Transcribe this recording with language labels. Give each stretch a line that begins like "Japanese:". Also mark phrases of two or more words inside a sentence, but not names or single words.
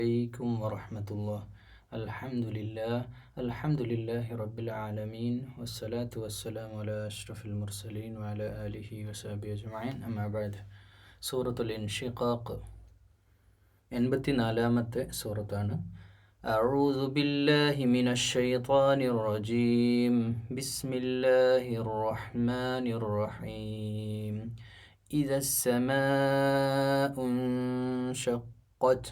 Arabic: عليكم ورحمة الله. الحمد لله رب العالمين والصلاة والسلام على أشرف المرسلين وعلى آله وصحبه أجمعين. أما بعد.
Malayalam: സൂറത്തുൽ ഇൻഷിഖാഖ് 84-ാമത്തെ സൂറത്താണ്.
Arabic: أعوذ بالله من الشيطان الرجيم. بسم الله الرحمن الرحيم. إذا السماء انشقت.